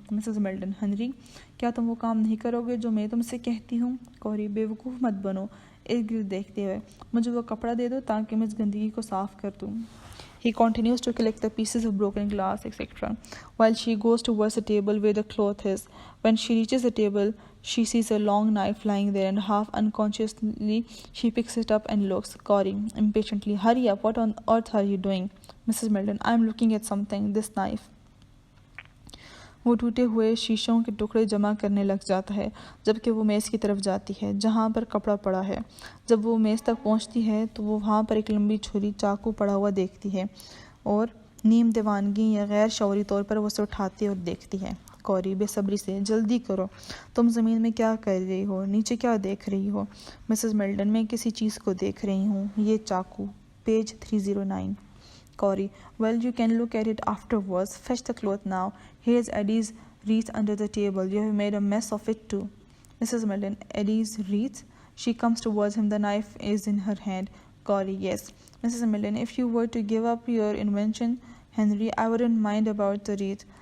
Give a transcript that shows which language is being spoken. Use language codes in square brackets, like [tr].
[hi] Mrs Milton, Henry, क्या तुम वो काम नहीं करोगे जो मैं तुमसे कहती हूँ? कौरी, बेवकूफ़ मत बनो। इर्द गिर्द देखते हुए, मुझे वो कपड़ा दे दो ताकि मैं इस गंदगी को साफ़ कर दूँ। [en] He continues to collect the pieces of broken glass, etc., while she goes towards the table where the cloth is. When she reaches the table, she sees a long knife lying there, and half unconsciously she picks it up and looks. Corey, impatiently, hurry up, what on earth are you doing? Mrs. Milton, I'm looking at something, this knife. [hi] वो टूटे हुए शीशों के टुकड़े जमा करने लग जाता है जबकि वो मेज़ की तरफ जाती है जहाँ पर कपड़ा पड़ा है। जब वो मेज़ तक पहुँचती है तो वो वहाँ पर एक लंबी छुरी चाकू पड़ा हुआ देखती है और नीम दीवानगी या गैर शौरी तौर पर वो उसे उठाती और देखती है। कौरी, बेसब्री से, जल्दी करो, तुम ज़मीन में क्या कर रही हो? नीचे क्या देख रही हो? मिसेस मिल्टन, मैं किसी चीज़ को देख रही हूँ, ये चाकू। Page 309. [en] Corey, well, you can look at it afterwards. Fetch the cloth now. Here's Eddie's wreath under the table. You have made a mess of it too. Mrs. Milton, Eddie's wreath? She comes towards him. The knife is in her hand. Corey, yes. Mrs. Milton, if you were to give up your invention, Henry, I wouldn't mind about the wreath.